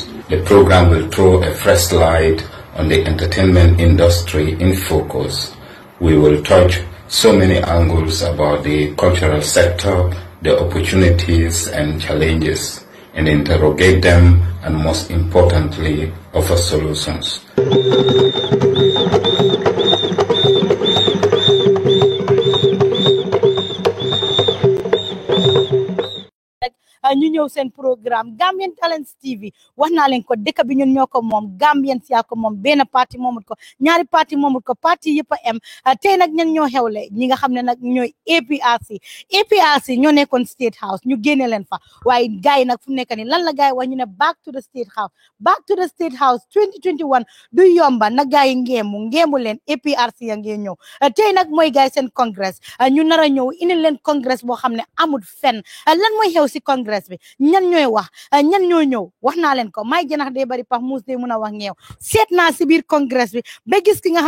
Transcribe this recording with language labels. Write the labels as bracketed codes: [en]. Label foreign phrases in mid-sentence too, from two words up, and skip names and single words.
[en] The program will throw a fresh light on the entertainment industry in focus. We will touch so many angles about the cultural sector, the opportunities and challenges, and interrogate them, and most importantly, offer solutions. [wo] ñu ñëw seen programme Gambian Talents TV wax naa leen ko dëkk bi ñun ñoo ko moom Gambian yaa ko moom benn parti moomut ko ñaari parti moomut ko parti yëpp a am tey nag ñan ñoo xewle ñi nga xam ne nag ñooy APRC ñoo nekkoon State House ñu génne leen fa waaye gars yi nag fu mu nekk nii lan la gars yi wax ñu ne [en] back to the State House [wo] 2021 du yomba na gars yi ngeemu leen APRC ya ngee ñëw tey nag mooy gars yi seen congrès ñu nar a ñëw indi leen congrès boo xam ne amul fenn lan mooy xew si congrès bi ñan ñooy wax ñan ñoo ñëw wax naa leen ko may jënax day bari pax muus day mun a wax ngeew seet naa si biir congrès bi ba gis ki nga xam